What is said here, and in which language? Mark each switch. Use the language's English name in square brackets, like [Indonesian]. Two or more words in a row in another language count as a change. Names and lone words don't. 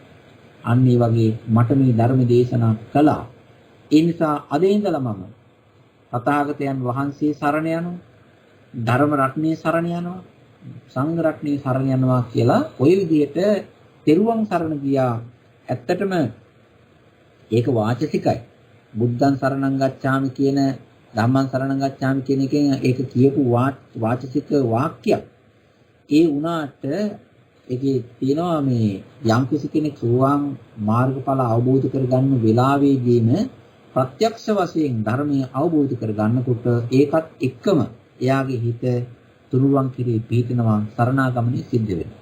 [Sinhala] අන්න ඒ වගේ මට මේ ධර්ම දේශනා කළා. ඒ නිසා අද ඉඳලා මම තථාගතයන් වහන්සේ සරණ යනවා. ධර්ම රත්නයේ සරණ යනවා. සංඝ රත්නයේ සරණ යනවා කියලා ওই විදිහට තෙරුවන් සරණ ගියා. ඇත්තටම ඒක වාචසිකයි. [Pali] බුද්ධං සරණං ගච්ඡාමි [Sinhala] කියන [Pali] ධම්මං සරණං ගච්ඡාමි [Sinhala] කියන එකෙන් ඒක කියපු වාචසික වාක්‍යයක්. ඒ වුණාට ඒකේ තියෙනවා මේ යම් කෙනෙක් සෝවාන් මාර්ගඵල අවබෝධ කරගන්න වෙලාවේදීම ප්‍රත්‍යක්ෂ වශයෙන් ධර්මය අවබෝධ කරගන්නකොට ඒකත් එක්කම එයාගේ හිත තුරුවන් කිරී පිහිටනවා සරණාගමනේ සිද්ධ වෙනවා.